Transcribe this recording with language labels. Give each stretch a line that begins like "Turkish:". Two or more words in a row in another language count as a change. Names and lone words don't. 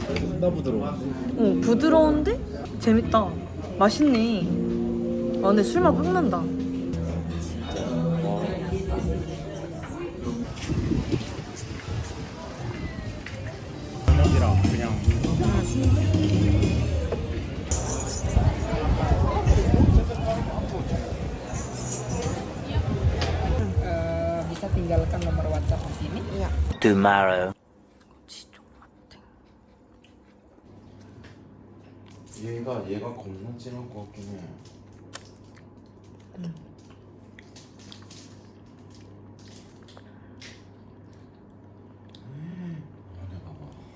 Korean: 나 부드러워. 부드러운데 재밌다. 맛있네. 아 근데 술맛 확 난다. 저녁이랑 그냥
Indonesian: Bisa tinggalkan nomor WhatsApp di sini.
English: Tomorrow.
Korean: 얘가 겁나 진할 것 같긴 해. 안에 봐봐.